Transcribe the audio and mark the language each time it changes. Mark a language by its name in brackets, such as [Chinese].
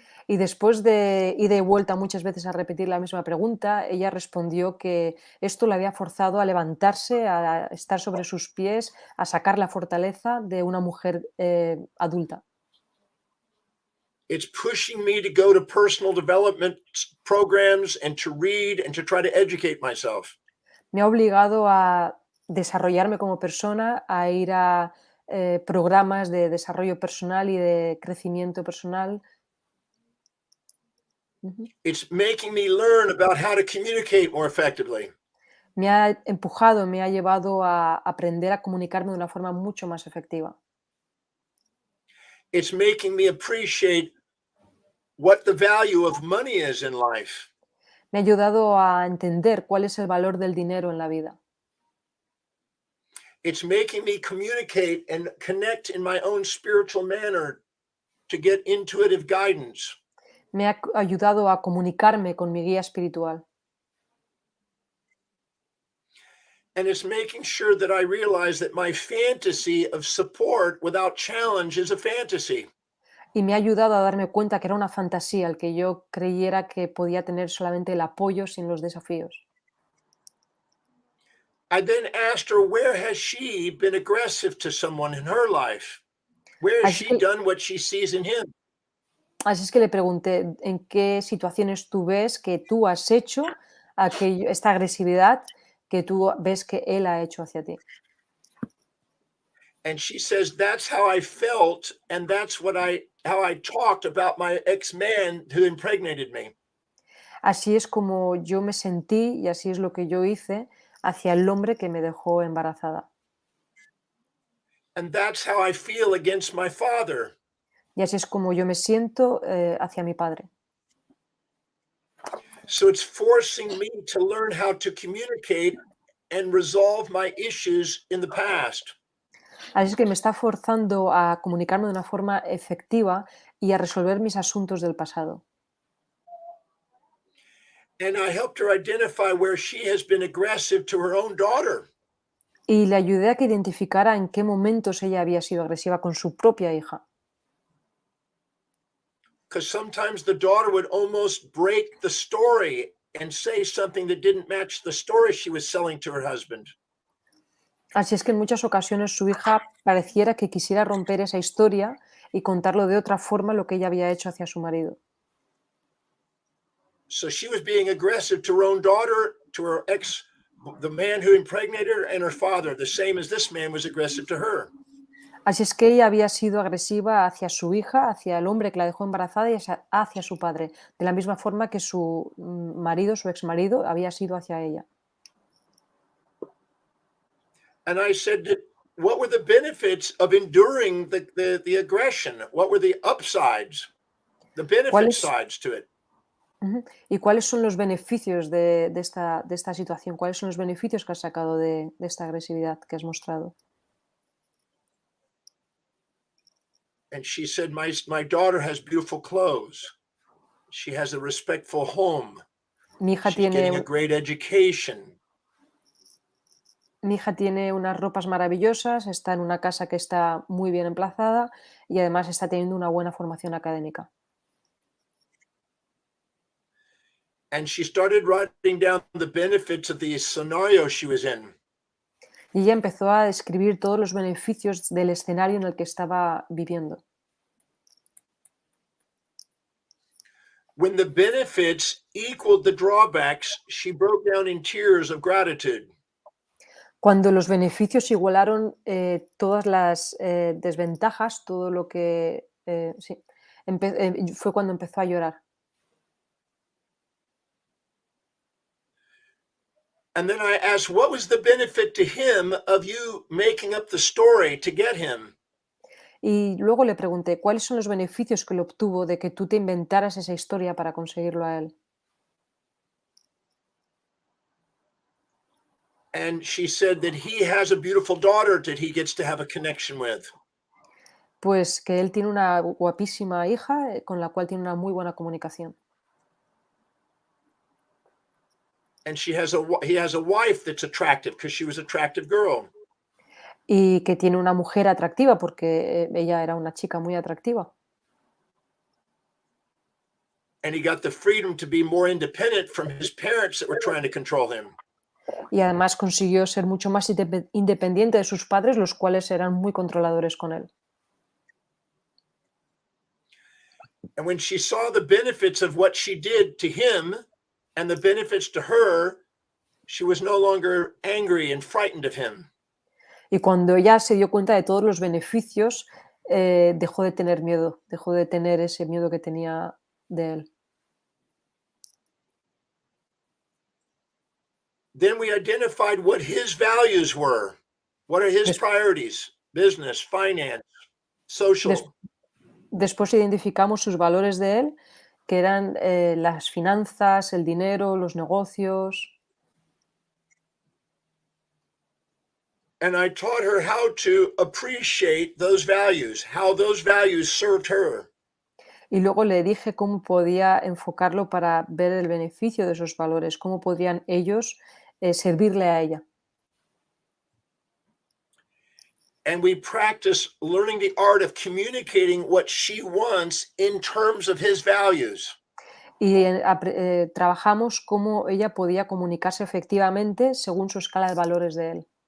[Spanish] y después de ida y vuelta muchas veces a repetir la misma pregunta, ella respondió que esto le había forzado a levantarse, a estar sobre sus pies, a sacar la fortaleza de una mujer adulta. [English] It's pushing me to go to personal development programs and to read and to try to educate myself. [Spanish] Me ha obligado a desarrollarme como persona, a ir a programas de desarrollo personal y de crecimiento personal. [English] It's making me learn about how to communicate more effectively. [Spanish] Me ha empujado, me ha llevado a aprender a comunicarme de una forma mucho más efectiva. [English] It's making me appreciate what the value of money is in life. [Spanish] Me ha ayudado a entender cuál es el valor del dinero en la vida. [English] It's making me communicate and connect in my own spiritual manner to get intuitive guidance. [Spanish] Me ha ayudado a comunicarme con mi guía espiritual. [English] And it's making sure that I realize that my fantasy of support without challenge is a fantasy. [Spanish] Y me ha ayudado a darme cuenta que era una fantasía el que yo creyera que podía tener solamente el apoyo sin los desafíos. [English] I then asked her, where has she been aggressive to someone in her life? Where has [Spanish] Así [English] she [Spanish] que, [English] done what she sees in him? [Spanish] así es que le pregunté en qué situaciones tú ves que tú has hecho esta agresividad que tú ves que él ha hecho hacia ti. [English] And she says, that's how I felt, and that's how I talked about my ex-man who impregnated me. [Spanish] Así es como yo me sentí y así es lo que yo hice hacia el hombre que me dejó embarazada. [English] And that's how I feel against my father. [Spanish] Y así es como yo me siento hacia mi padre. [English] So it's forcing me to learn how to communicate and resolve my issues in the past. [Spanish] Así es que me está forzando a comunicarme de una forma efectiva y a resolver mis asuntos del pasado. [English] And I helped her identify where she has been aggressive to her own daughter. [Spanish] Y le ayudé a que identificara en qué momentos ella había sido agresiva con su propia hija. [English] Because sometimes the daughter would almost break the story and say something that didn't match the story she was selling to her husband. [Spanish] Así es que en muchas ocasiones su hija pareciera que quisiera romper esa historia y contarlo de otra forma lo que ella había hecho hacia su marido. [English] So she was being aggressive to her own daughter, to her ex, the man who impregnated her, and her father, the same as this man was aggressive to her. [Spanish] Así es que ella había sido agresiva hacia su hija, hacia el hombre que la dejó embarazada y hacia su padre, de la misma forma que su marido, su exmarido, había sido hacia ella. [English] And I said, what were the benefits of enduring the aggression? What were the upsides, the benefit [Spanish] ¿Cuáles, [English] sides to it? [Spanish] ¿Y cuáles son los beneficios de esta situación? ¿Cuáles son los beneficios que has sacado de esta agresividad que has mostrado? [English] And she said, my daughter has beautiful clothes. She has a respectful home. [Spanish] Mi hija [English] She's getting a [Spanish] tiene, [English] great education. [Spanish] mi hija tiene unas ropas maravillosas, está en una casa que está muy bien emplazada y además está teniendo una buena formación académica. [English] And she started writing down the benefits of the scenario she was in. [Spanish] Y ella empezó a describir todos los beneficios del escenario en el que estaba viviendo. [English] When the benefits equaled the drawbacks, she broke down in tears of gratitude. [Spanish] Cuando los beneficios igualaron todas las desventajas, todo lo que... sí, fue cuando empezó a llorar. [English] And then I asked, what was the benefit to him of you making up the story to get him? [Spanish] Y luego le pregunté, ¿cuáles son los beneficios que le obtuvo de que tú te inventaras esa historia para conseguirlo a él? [English] And she said that he has a beautiful daughter that he gets to have a connection with. [Spanish] Pues que él tiene una guapísima hija con la cual tiene una muy buena comunicación. [English] And he has a wife that's attractive because she was an attractive girl. [Spanish] Y que tiene una mujer atractiva porque ella era una chica muy atractiva. [English] And he got the freedom to be more independent from his parents that were trying to control him. [Spanish] Y además consiguió ser mucho más independiente de sus padres, los cuales eran muy controladores con él. [English] And when she saw the benefits of what she did to him and the benefits to her, she was no longer angry and frightened of him. [Spanish] Y cuando ella se dio cuenta de todos los beneficios, dejó de tener miedo, dejó de tener ese miedo que tenía de él. [English] Then we identified what his values were. What are his priorities? Business, finance, social. [Spanish] Después identificamos sus valores de él, que eran las finanzas, el dinero, los negocios. [English] And I taught her how to appreciate those values, how those values served her. [Spanish] Y luego le dije cómo podía enfocarlo para ver el beneficio de esos valores, cómo podrían ellos servirle a ella. [English] And we practice learning the art of communicating what she wants in terms of his values. [Spanish] Y trabajamos cómo ella podía comunicarse efectivamente según su escala de valores de él.